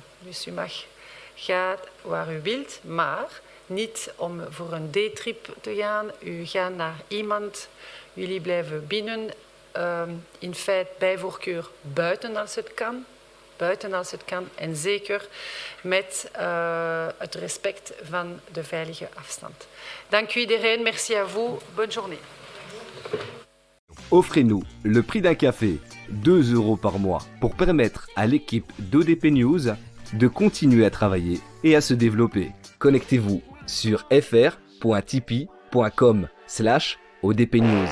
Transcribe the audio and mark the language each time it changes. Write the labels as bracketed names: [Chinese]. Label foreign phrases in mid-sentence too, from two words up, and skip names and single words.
[Dutch] Dus u mag gaan waar u wilt, maar niet om voor een daytrip te gaan. U gaat naar iemand, jullie blijven binnen, in feite bij voorkeur buiten als het kan. Buiten als het kan en zeker met het respect van de veilige afstand. Dank u iedereen, [French] merci à vous, bonne journée. Offrez-nous le prix d'un café, 2 € par mois, pour permettre à l'équipe d'ODP News de continuer à travailler et à se développer. Connectez-vous sur fr.tipeee.com/ODPnews.